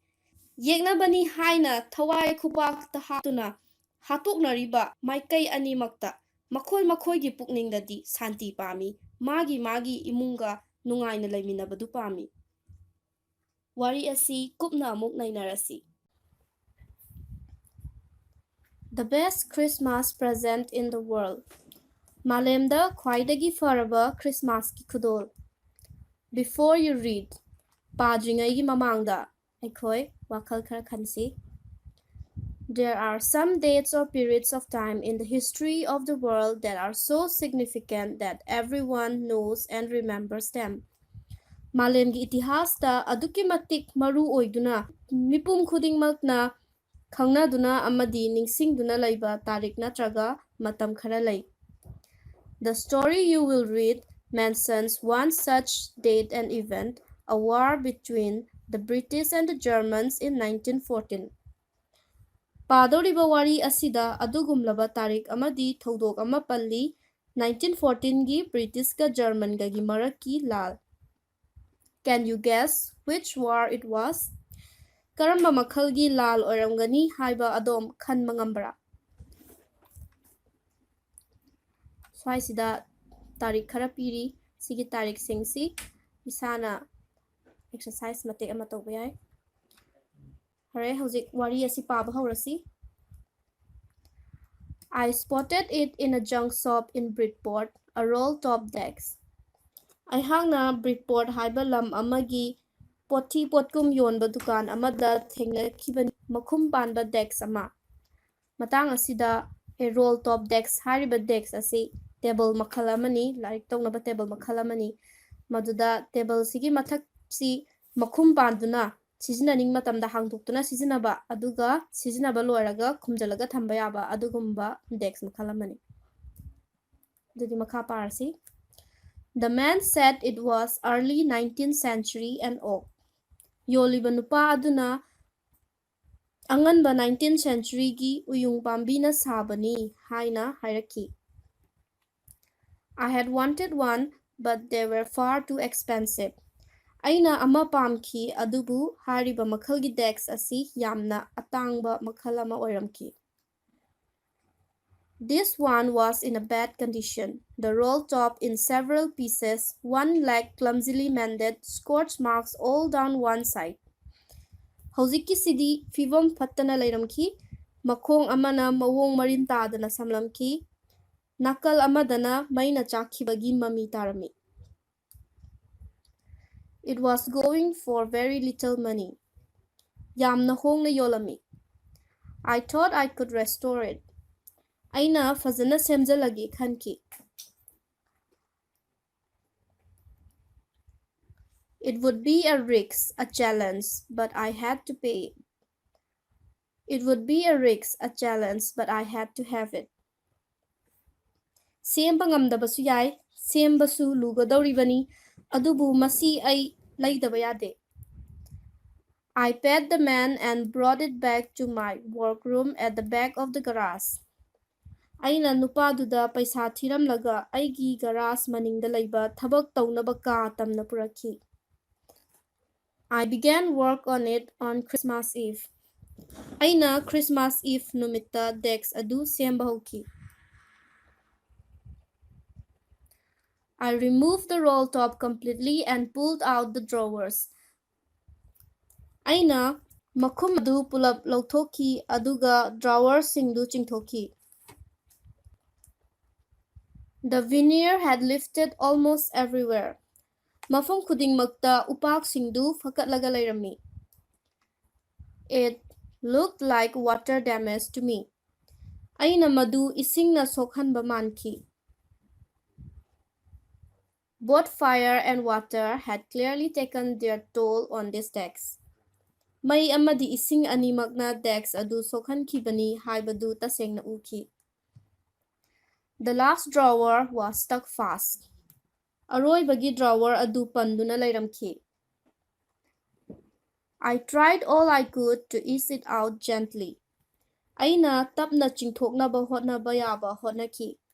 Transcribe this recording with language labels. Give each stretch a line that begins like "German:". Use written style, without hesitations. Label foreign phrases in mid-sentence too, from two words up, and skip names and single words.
Manipuri: Yegnabani haina thawai khupak tahatuna hatoknariba maikai animakta makhoi gi pukningdadi santi pami magi imunga nungaina laiminabadu pami. Wari asi kupna amuk nainarasi.
English: The best Christmas present in the world.
Manipuri: Malemda khwaidagi faraba Christmas ki khudol.
English: Before you read,
Manipuri: padringai gi mamangda aikhoi wakhal khara khansi.
English: There are some dates or periods of time in the history of the world that are so significant that everyone knows and remembers them.
Manipuri: Malemgi itihasta aduki matik maru oiduna mipum khudingmakna khangnaduna amadi ningsingduna laiba tarik natraga matam khara lai.
English: The story you will read mentions one such date and event, a war between the British and the Germans in 1914.
Manipuri: Padoriba wari asida adugumlaba tarik amadi thodok ama palli 1914 gi British ka German ga gi maraki lal.
English: Can you guess which war it was?
Manipuri: Karamba makhal gi lal oramgani haiba adom khan mangambara. Swaisida tarik khara piri sigi tarik singsi isana exercise matek ama tawba yai. Hare hauzik wari asi paba haurasi.
English: I spotted it in a junk shop in Bridport, a roll-top decks.
Manipuri: I hangna Bridport haiba lam amagi poti potkum yonba dukan amada thengakibani makhum panba decks ama. Matang asida
English: a roll-top decks
Manipuri: hariba decks asi table makhalamani like tongnaba table makhalamani maduda table sigi mathak si makhum panduna sizinnaning matamda hangdoktuna sizinaba aduga sizinaba loiraga khumjalaga thamba yaba adugumba decks makhalamani. Dudi makha parasi.
English: The man said it was early 19th century and oak.
Manipuri: Yoliba nupa aduna anganba 19th century gi uyung pambina sabani haina hairaki.
English: I had wanted one, but they were far too expensive.
Manipuri: Aina ama pamki adubu hariba makhalgi decks asi yamna atangba makhalama oiramki.
English: This one was in a bad condition. The roll top in several pieces, one leg clumsily mended, scorch marks all down one side.
Manipuri: Hoziki sidi fivam pattana lairamki, makhong amana mawong marin tadana samlamki, nakal amadana maina chakhibagi mami tarami.
English: It was going for very little money.
Manipuri: Yamna hongna yolami.
English: I thought I could restore it.
Manipuri: Aina fazana semjalagi khanki.
English: It would be a risk, a challenge, but I had to pay it. It would be a risk, a challenge, but I had to have it.
Manipuri: Semba ngamdabasu yai, sembasu lugadawribani, adubu masi ai laidaba yade.
English: I paid the man and brought it back to my workroom at the back of the garage.
Manipuri: Aina nupaduda paisa thiramlaga aigi garage maningda laiba thabak tawnaba ka tamna purakhi.
English: I began work on it on Christmas Eve.
Manipuri: Aina Christmas Eve numitta decks adu semba hauki.
English: I removed the roll top completely and pulled out the drawers.
Manipuri: Aina makhum adu pulap lauthoki aduga drawers singdu chingthoki.
English: The veneer had lifted almost everywhere.
Manipuri: Mafam khudingmakta upak singdu fakatlaga lairami.
English: It looked like water damage to me.
Manipuri: Aina madu isingna sokhanba manki.
English: Both fire and water had clearly taken their toll on these decks.
Manipuri: Mai amadi ising animakna decks adu sokhankibani haibadu tasengna uki.
English: The last drawer was stuck fast.
Manipuri: Aroibagi drawer adu panduna lairamki.
English: I tried all I could to ease it out gently.
Manipuri: Aina tapna chingthoknaba hotnaba yaba hotnaki.